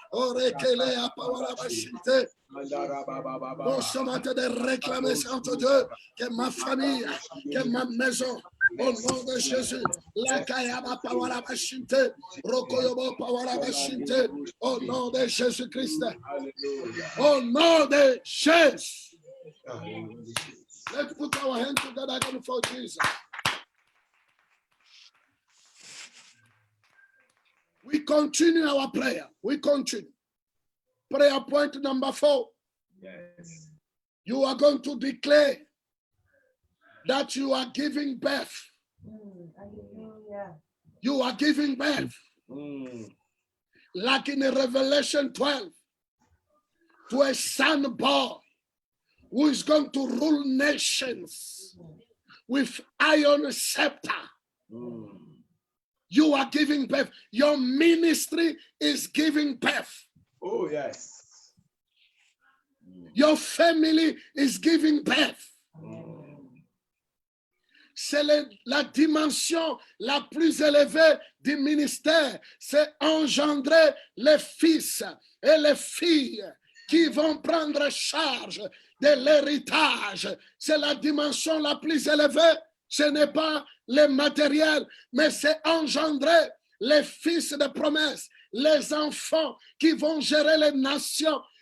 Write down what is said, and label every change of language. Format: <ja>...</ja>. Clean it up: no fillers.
<fr>Orekelea pawala bashinte. Nous sommes en train de réclamer, Saint Dieu, que ma famille, que ma maison, au nom de Jésus, la kayaba pawala bashinte, rokoyobo pawala bashinte, au nom de Jésus-Christ, au nom de Jésus.</fr> <en>Let's put our hands together again for Jesus. We continue our prayer. We continue. Prayer point number 4. Yes. You are going to declare that you are giving birth. Hallelujah. You are giving birth. Like in Revelation 12, to a son born who is going to rule nations with iron scepter. You are giving birth. Your ministry is giving birth. Oh, yes. Your family is giving birth.</en> <fr>C'est la dimension la plus élevée du ministère. C'est engendrer les fils et les filles qui vont prendre charge de l'héritage. C'est la dimension la plus élevée. Ce n'est pas le matériel, mais c'est engendrer les fils de promesse, les enfants qui vont gérer les nations.</fr>